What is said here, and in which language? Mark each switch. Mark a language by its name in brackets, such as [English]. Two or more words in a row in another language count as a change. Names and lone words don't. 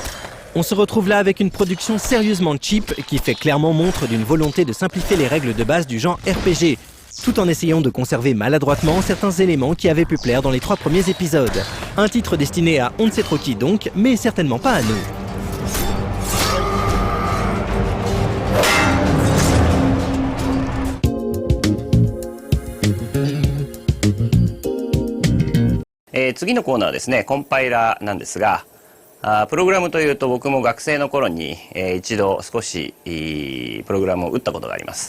[French] On se retrouve là avec une production sérieusement cheap qui fait clairement montre d'une volonté de simplifier les règles de base du genre RPG, tout en essayant de conserver maladroitement certains éléments qui avaient pu plaire dans les 3 premiers épisodes. Un titre destiné à on ne sait trop qui donc, mais certainement pas à nous. [Japanese] 次のコーナーはですね、コンパイラーなんですが、プログラムというと僕も学生の頃に、一度少しプログラムを打ったことがあります。